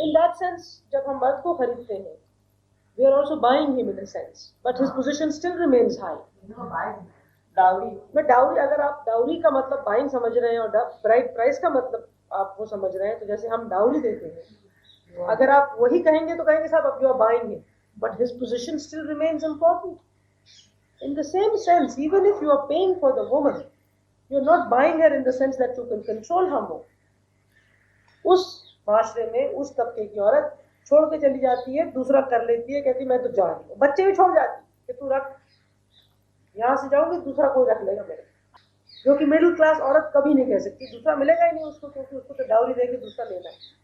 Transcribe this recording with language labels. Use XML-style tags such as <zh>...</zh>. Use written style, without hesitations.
<en>In that sense,</en> <hi>जब हम मर्द को खरीदते हैं,</hi> <en>we are also buying him in a sense, but his position still remains high.</en> <hi>Dowry, मैं डाउरी, अगर आप डाउरी का मतलब बाइंग समझ रहे हैं और ब्राइड प्राइस का मतलब आप वो समझ रहे हैं, तो जैसे हम डाउरी देते हैं, अगर आप वही कहेंगे तो कहेंगे साहब अब</hi> <en>You are buying him, but his position still remains important. In the same sense, even if you are paying for the woman, you are not buying her in the sense that you can control her more.</en> <hi>उस माशरे में उस तबके की औरत छोड़ के चली जाती है, दूसरा कर लेती है, कहती मैं तो जा रही हूँ, बच्चे भी छोड़ जाती है कि तू रख, यहाँ से जाऊंगी दूसरा कोई रख लेगा मेरे, जो कि मिडिल क्लास औरत कभी नहीं कह सकती, दूसरा मिलेगा ही नहीं उसको, क्योंकि उसको तो डाउरी देके दूसरा लेना है।</hi>